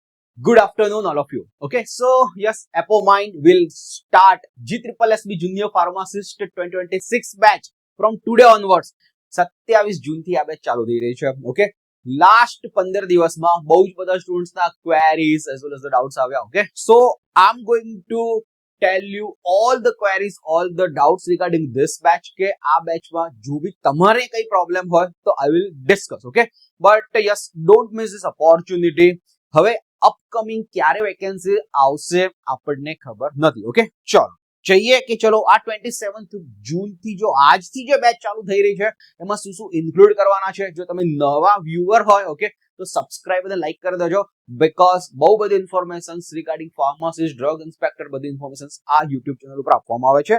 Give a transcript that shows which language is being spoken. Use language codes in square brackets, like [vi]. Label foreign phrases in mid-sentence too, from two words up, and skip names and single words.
[en] Good afternoon, all of you. Okay, so yes, ApoMind will start GSSB Junior Pharmacist 2026 batch from today onwards. [gu] 27 જૂનથી આ બેચ ચાલુ થઈ રહી છે. ઓકે, લાસ્ટ 15 દિવસમાં બહુ જ બધા સ્ટુડન્ટ્સના ક્વેરીઝ [en] as well as the doubts [gu] આવ્યા. ઓકે, [en] so I'm going to tell you all the queries, all the doubts regarding this batch [gu] કે આ બેચમાં જો બી તમારે કઈ પ્રોબ્લેમ હોય તો [en] I will discuss. Okay, but yes, don't miss this opportunity. [gu] હવે અપકમિંગ ક્યારે વેકેન્સી આવશે આપણને ખબર નથી. ઓકે, ચલો જઈએ કે ચલો આ 27 જૂનથી જો આજથી જે બેચ ચાલુ થઈ રહી છે એમાં શું શું ઇન્ક્લુડ કરવાના છે. જો તમે નવા વ્યુઅર હોય ઓકે તો સબસ્ક્રાઇબ અને લાઈક કરી દેજો, બીકોઝ બહુ બધી [en] informations regarding pharmacist, drug inspector [gu] બધી ઇન્ફોર્મેશન્સ આ યુટ્યુબ ચેનલ ઉપર આપવામાં આવે છે.